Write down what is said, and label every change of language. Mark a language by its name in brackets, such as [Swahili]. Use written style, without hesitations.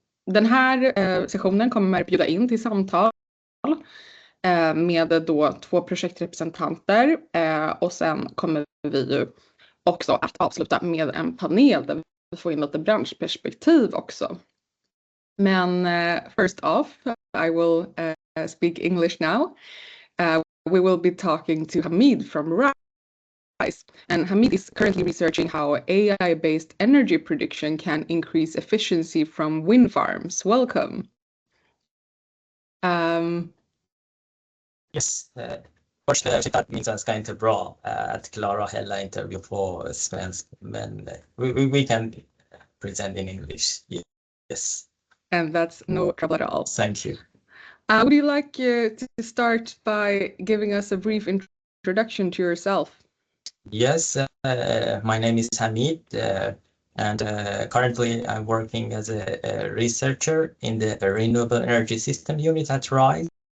[Swedish] Den här sessionen kommer bjuda in till samtal med då 2 projektrepresentanter och sen kommer vi ju också att avsluta med en panel där vi får in lite branschperspektiv också. [English] Men first off, I will speak English now. We will be talking to Hamid from RISE, and Hamid is currently researching how AI-based energy prediction can increase efficiency from wind farms. Welcome. [Swedish] Yes, först tycker att min svenska är inte bra att klara hela intervju på svenska, men [English] we can present in English. Yes. And that's no trouble at all. Thank you. Would you like to start by giving us a brief introduction to yourself? Yes, my name is Hamid, and currently I'm working as a researcher in the Renewable Energy System Unit at RISE.